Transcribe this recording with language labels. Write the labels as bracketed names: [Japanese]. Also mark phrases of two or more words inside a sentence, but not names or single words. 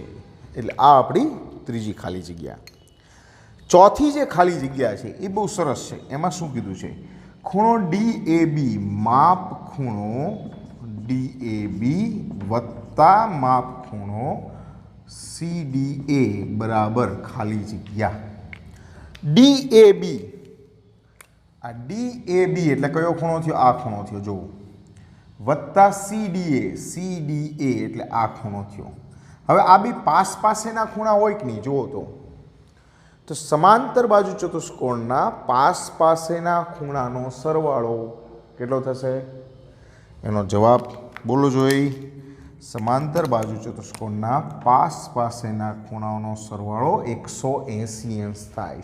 [Gujarati] એટલે આ આપણી ત્રીજી ખાલી જગ્યા। ચોથી જે ખાલી જગ્યા છે એ બહુ સરસ છે। એમાં શું કીધું છે? ખૂણો ડીએબી માપ ખૂણો ડીએબી વત્તા માપ ખૂણો સીડીએ બરાબર ખાલી જગ્યા। ડીએબી, આ ડીએબી એટલે કયો ખૂણો થયો? આ ખૂણો થયો। જો વત્તા સીડીએ, સીડીએ એટલે આ ખૂણો થયો। હવે આ બી પાસ પાસેના ખૂણા હોય કે નહીં જુઓ તો સમાંતર બાજુ ચતુષ્કોણના પાસ પાસેના ખૂણાનો સરવાળો કેટલો થશે? એનો જવાબ બોલો જોઈએ. સમાંતર બાજુ ચતુષ્કોણના પાસ પાસેના ખૂણાઓનો સરવાળો 180 અંશ થાય.